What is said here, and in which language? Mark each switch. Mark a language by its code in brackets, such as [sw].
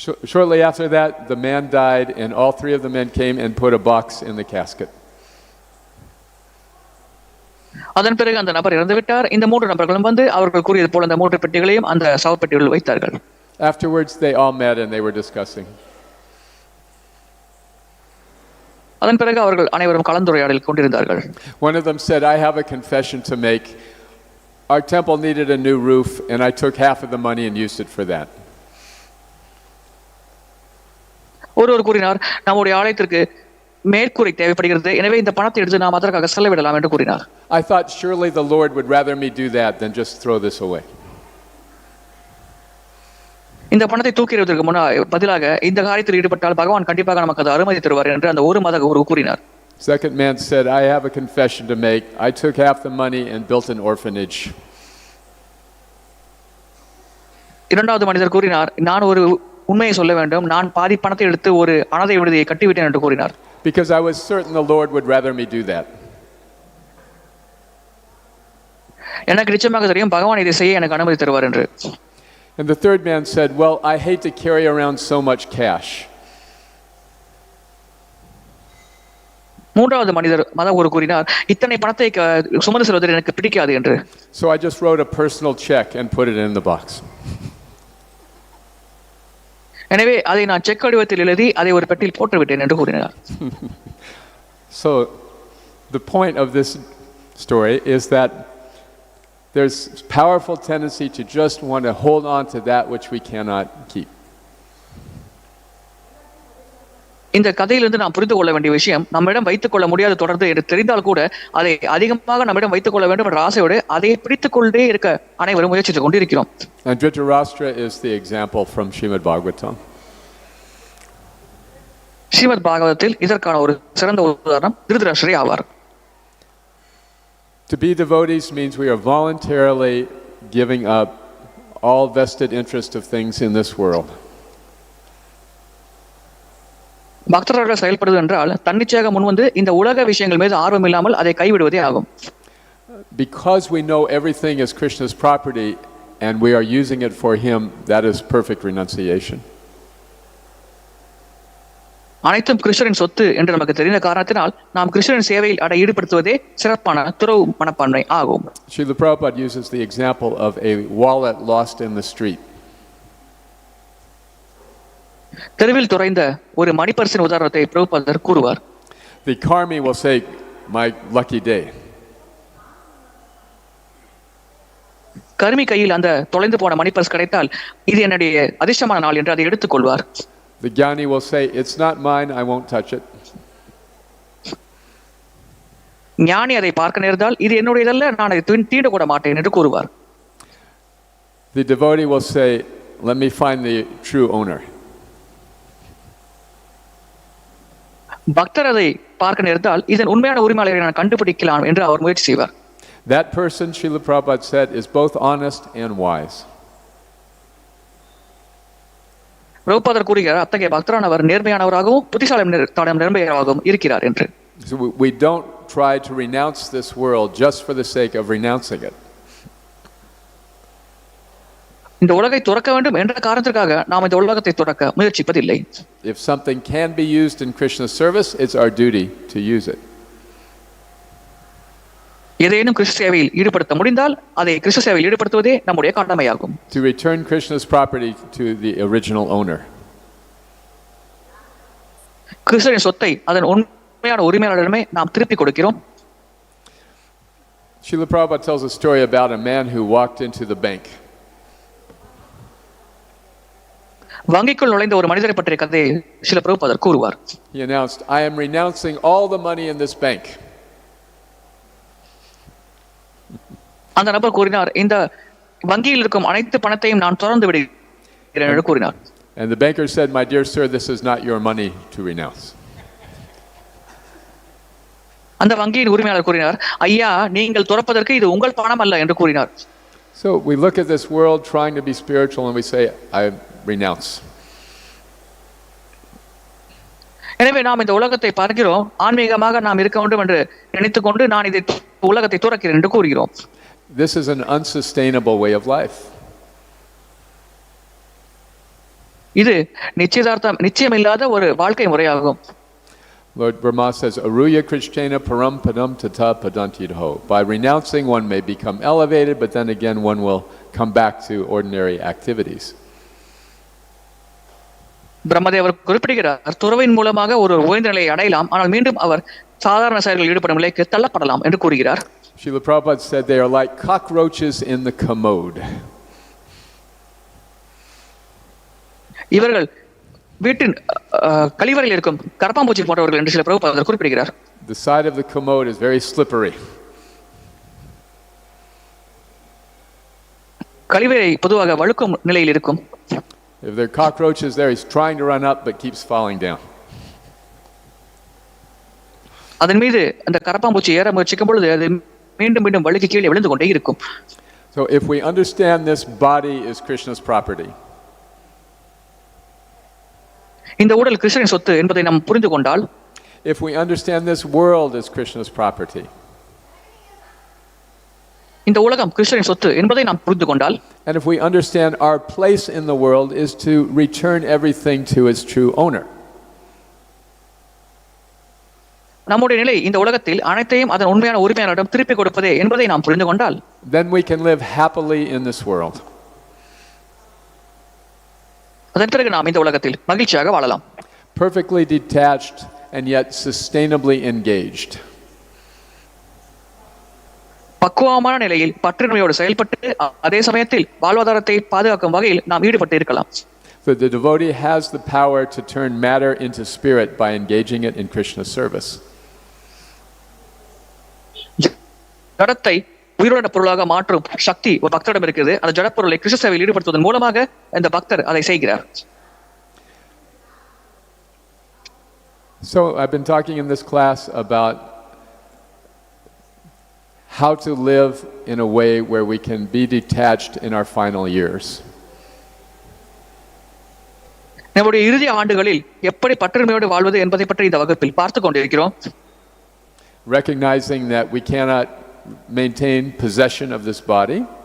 [en] Shortly after that, the man died, and all 3 of the men came and put a box in the casket. [ta] அதன் பிறகு அந்த நபர் இறந்து விட்டார். இந்த 3 நபர்களும் வந்து அவர்கள் கூறியது போல அந்த 3 பெட்டிகளையும் அந்த சவப்பெட்டிகளில் வைத்தார்கள். [en] Afterwards, they all met and they were discussing. [ta] அதன் பிறகு அவர்கள் அனைவரும் கலந்துரையாடல் கொண்டிருந்தார்கள். [en] One of them said, I have a confession to make. Our temple needed a new roof, and I took half of the money and used it for that. [ta] ஒருவர் கூறினார், நம்முடைய ஆலயத்திற்கு மேற்கூரை தேவைப்படுகிறது, எனவே இந்த பணத்தை எடுத்து நாம் அதற்காக செலவிடலாம் என்று கூறினார். [en] I thought surely the Lord would rather me do that than just throw this away. [ta] இந்த பணத்தை தூக்கிறதற்கு பதிலாக இந்த காரியத்தில் ஈடுபட்டால் பகவான் கண்டிப்பாக நமக்கு அது அனுமதி தருவார் என்று அந்த ஒரு மத குரு கூறினார். [en] Second man said, I have a confession to make. I took half the money and built an orphanage. [ta] இரண்டாவது மனிதர் கூறினார், நான் ஒரு உண்மையை சொல்ல வேண்டும். நான் பாதி பணத்தை எடுத்து ஒரு அனாதை விடுதியை கட்டிவிட்டேன் என்று கூறினார். [en] Because I was certain the Lord would rather me do that. [ta] எனக்கு நிச்சயமாக தெரியும் பகவான் இதை செய்ய எனக்கு அனுமதி தருவார் என்று. [en] And the third man said, well, I hate to carry around so much cash. [ta] மூன்றாவது மத குரு கூறினார், இத்தனை பணத்தை சுமந்து செல்வது எனக்கு பிடிக்காது என்று. [en] So I just wrote a personal check and put it in the box. [ta] எனவே அதை நான் செக் வடிவத்தில் எழுதி அதை ஒரு பெட்டியில் போட்டு விட்டேன் என்று கூறினார். [en] So the point of this story is that there's powerful tendency to just want to hold on to that which we cannot keep. [ta] இந்த கதையிலிருந்து நாம் புரிந்து கொள்ள வேண்டிய விஷயம், நம்மிடம் வைத்துக் கொள்ள முடியாத தொடர்ந்து என்று தெரிந்தால் கூட அதை அதிகமாக நம்மிடம் வைத்துக் கொள்ள வேண்டும் என்ற ஆசையோடு அதை பிடித்துக் கொண்டே இருக்க அனைவரும் முயற்சித்துக் கொண்டிருக்கிறோம். [en] And Dhṛtarāṣṭra is the example from Śrīmad Bhagavatam. [ta] Srimad பாகவதத்தில் இதற்கான ஒரு சிறந்த உதாரணம் திருதராஷ்டிரரே ஆவார். [en] To be devotees means we are voluntarily giving up all vested interest of things in this world. [ta] பக்தராக செயல்படுவது என்றால் தன்னிச்சையாக முன்வந்து இந்த உலக விஷயங்கள் மீது ஆர்வம் இல்லாமல் அதை கைவிடுவதே ஆகும். [en] Because we know everything is Krishna's property and we are using it for him, that is perfect renunciation. [ta] அனைத்தும் கிருஷ்ணரின் சொத்து என்று நமக்கு தெரிந்த காரணத்தினால் நாம் கிருஷ்ணரின் சேவையில் ஈடுபடுத்துவதே சிறப்பான துறவு மனப்பான்மை ஆகும். [en] Srila Prabhupada uses the example of a wallet lost in the street. [ta] தெருவில் துறைந்த ஒரு மணிப்பர்சின் உதாரணத்தை பிரபுபாதர் கூறுவார். [en] The karmi will say, my lucky day. [ta] Karmi கையில் அந்த தொலைந்து போன மணிப்பர்ஸ் கிடைத்தால் இது என்னுடைய அதிர்ஷ்டமான நாள் என்று அதை எடுத்துக் கொள்வார். [en] The jnani will say, it's not mine, I won't touch it. [ta] ஞானி அதை பார்க்க நேர்ந்தால் இது என்னுடையதல்ல, நான் அதை தீண்ட கூட மாட்டேன் என்று கூறுவார். [en] The devotee will say, let me find the true owner. [ta] பக்தர் அதை பார்க்க நேர்ந்தால் இதன் உண்மையான உரிமையாளரை நான் கண்டுபிடிக்கலாம் என்று அவர் முயற்சி செய்வார். [en] That person, Srila Prabhupada said, is both honest and wise. [ta] பிரபுபாதர் கூறுகிறார், அத்தகைய பக்தரானவர் நேர்மையானவராகவும் புத்திசாலியும் நேர்மையாகவும் இருக்கிறார் என்று. [en] So we don't try to renounce this world just for the sake of renouncing it. [ta] இந்த உலகை துறக்க வேண்டும் என்ற காரணத்திற்காக நாம் இந்த உலகத்தை துறக்க முயற்சிப்பதில்லை. [en] If something can be used in Krishna's service, it's our duty to use it. [ta] ஏதேனும் கிருஷ்ண சேவையில் ஈடுபடுத்த முடிந்தால் அதை கிருஷ்ண சேவையில் ஈடுபடுத்துவதே நம்முடைய கடமையாகும். [en] To return Krishna's property to the original owner. [ta] கிருஷ்ணரின் சொத்தை அதன் உண்மையான உரிமையாளரிடமே நாம் திருப்பி கொடுக்கிறோம். [en] Srila Prabhupada tells a story about a man who walked into the bank. [ta] வங்கிக்குள் நுழைந்த ஒரு மனிதரை பற்றிய கதையை ஸ்ரீல பிரபுபாதர் கூறுவார். [en] He announced, I am renouncing all the money in this bank. [ta] அந்த நபர் கூறினார், இந்த வங்கியில் இருக்கும் அனைத்து பணத்தையும் நான் துறந்து விடுகிறேன் என்று கூறினார். [en] And the banker said, my dear sir, this is not your money to renounce. [ta] அந்த வங்கியின் உரிமையாளர் கூறினார், ஐயா, நீங்கள் துறப்பதற்கு இது உங்கள் பணம் அல்ல என்று கூறினார். [en] So we look at this world trying to be spiritual and we say, I renounce. [ta] எனவே நாம் இந்த உலகத்தை பார்க்கிறோம், ஆன்மீகமாக நாம் இருக்க வேண்டும் என்று நினைத்துக்கொண்டு நான் இதை உலகத்தை துறக்கிறேன் என்று கூறுகிறோம். [en] This is an unsustainable way of life. [ta] இது நிச்சயமில்லாத ஒரு வாழ்க்கை முறையாகும். [en] Lord Brahma says, [sa] Aruya Krishnena param padam tata padanti deho. [en] By renouncing, one may become elevated, but then again one will come back to ordinary activities. [ta] பிரம்மதேவர் குறிப்பிடுகிறார், துறவின் மூலமாக ஒரு உயர்ந்த நிலையை அடையலாம், ஆனால் மீண்டும் அவர் சாதாரண செயல்களில் ஈடுபடும் நிலைக்கு தள்ளப்படலாம் என்று கூறுகிறார். [en] Srila Prabhupada said they are like cockroaches in the commode. [ta] இவர்கள் வீட்டின் கழிவறையில் இருக்கும் கரப்பாம்பூச்சி போன்றவர்கள் என்று சில பிரபுபாதர் குறிப்பிடுகிறார். [en] The side of the commode is very slippery. [ta] கழிவறை பொதுவாக வழுக்கும் நிலையில் இருக்கும். [en] If there are cockroaches there, he's trying to run up but keeps falling down. [ta] அதன் மீது அந்த கரப்பாம்பூச்சி ஏற முயற்சிக்கும் பொழுது அது மீண்டும் மீண்டும் வழுக்கி கீழே விழுந்து கொண்டே இருக்கும். [en] So if we understand this body is Krishna's property, [ta] இந்த உடல் கிருஷ்ணனின் சொத்து என்பதை நாம் புரிந்து கொண்டால், [en] if we understand this world as Krishna's property, [ta] இந்த உலகம் கிருஷ்ணனின் சொத்து என்பதை நாம் புரிந்து கொண்டால், [en] and if we understand our place in the world is to return everything to its true owner, [ta] நம்முடைய நிலை இந்த உலகத்தில் அனைத்தையும் அதன் உண்மையான உரிமையாளரிடம் திருப்பி கொடுப்பதே என்பதை நாம் புரிந்து கொண்டால், [en] then we can live happily in this world. [ta] அதன் பிறகு நாம் இந்த உலகத்தில் மகிழ்ச்சியாக வாழலாம். [en] Perfectly detached and yet sustainably engaged. [ta] பக்குவமான நிலையில் பற்றின்மையோடு செயல்பட்டு அதே சமயத்தில் வாழ்வாதாரத்தை பாதுகாக்கும் வகையில் நாம் ஈடுபட்டு இருக்கலாம். [en] So the devotee has the power to turn matter into spirit by engaging it in Krishna's service. [ta] ஜடத்தை உயிருள்ள பொருளாக மாற்றும் சக்தி ஒரு பக்தரிடம் இருக்கிறது. அந்த ஜடப்பொருளை கிருஷ்ண சேவையில் ஈடுபடுத்துவதன் மூலமாக இந்த பக்தர் அதை செய்கிறார். [en] So I've been talking in this class about how to live in a way where we can be detached in our final years. [ta] நம்முடைய இறுதி ஆண்டுகளில் எப்படி பற்றின்மையோடு வாழ்வது என்பதை பற்றி இந்த வகுப்பில் பார்த்து கொண்டிருக்கிறோம். [en] Recognizing that we cannot maintain possession of this body.